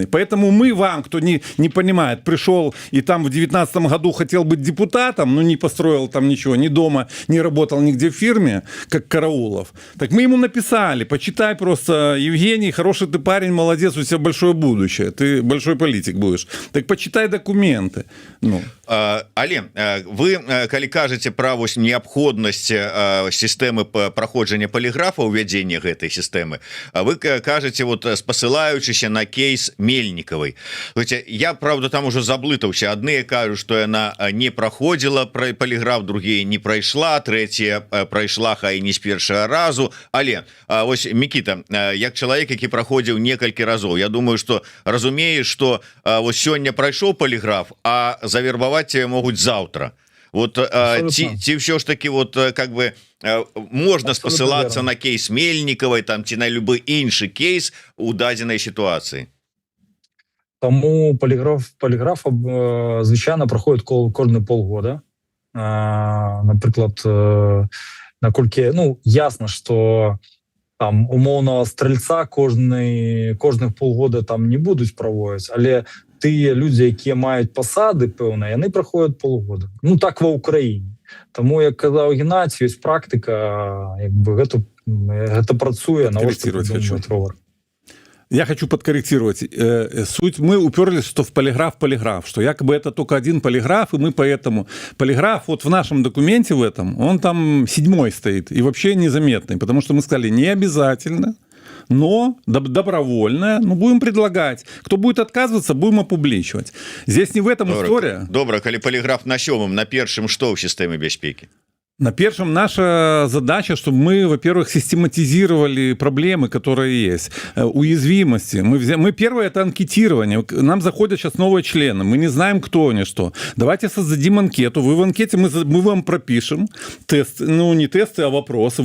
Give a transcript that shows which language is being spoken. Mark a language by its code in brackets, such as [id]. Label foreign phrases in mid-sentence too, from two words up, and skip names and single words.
[ru] Поэтому мы вам, кто не понимает, пришел и там в 19 году хотел быть депутатом, но не построил там ничего, ни дома, не работал нигде в фирме, как Караулов, так мы ему написали, почитай просто, Евгений, хороший ты парень, молодец, у тебя большое будущее, ты большой политик будешь. Так почитай документы. Ну. [be] Але вы, калі кажаце пра вось неабходнасць сістэмы праходжання поліграфа, увядзення гэтай сістэмы, вы кажаце, вот спасылаючыся на кейс Мельніковай. [ru] Я, правда, там уже [be] заблытаўся. Адныя кажуць, што яна не праходзіла поліграф, другія не прайшла, трэцяя прайшла, хай не з першага разу. Але вось, Мікіта, як чалавек, які праходзіў некалькі разоў, я думаю, што разумееш, што вось сёння прайшоў поліграф, а завербаваць могуць заўтра. Вот ці все ж таки вот [ru] как бы можно [be] спасылацца на кейс Мельніковай там ці на любы іншы кейс у дадзенай сітуацыі. [uk] Тому поліграф звичайно проходить кожні полгода. Наприклад, наколькі, ну, ясно, що там умовного стрільця кожних полгода там не будуть проводити, але ті люди, які мають посади певні, вони проходять полгода. Ну, так в Україні. Тому, як казав Геннадій, є практика, якби, це працює, на ось ровер. [ru] Я хочу подкорректировать. Суть, мы уперлись, что в полиграф, что якобы это только один полиграф, и мы поэтому... Полиграф вот в нашем документе в этом, он там 7-й стоит, и вообще незаметный, потому что мы сказали, не обязательно, но добровольно, ну, будем предлагать. Кто будет отказываться, будем опубличивать. Здесь не в этом история. [be] Добра, калі полиграф на 7-м, на 1-м, [ru] что в системе бяспеки? На первом наша задача, чтобы мы, во-первых, систематизировали проблемы, которые есть, уязвимости. Мы первое – это анкетирование. Нам заходят сейчас новые члены, мы не знаем, кто они, что. Давайте создадим анкету. Вы в анкете, мы вам пропишем тесты, ну не тесты, а вопросы.